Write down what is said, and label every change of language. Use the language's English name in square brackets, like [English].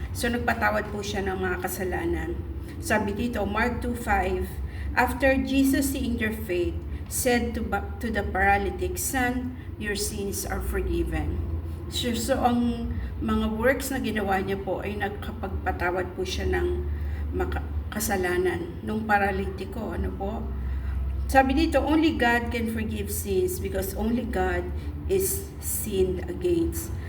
[Filipino] So, nagpatawad po siya ng mga kasalanan. Sabi dito, [English] Mark 2:5, after Jesus seeing their faith, said to the paralytic, son, your sins are forgiven. [Filipino] So, ang mga works na ginawa niya po ay nagkapagpatawad po siya ng kasalanan nung paralitiko. Ano po? Sabi dito, [English] only God can forgive sins because only God is sinned against.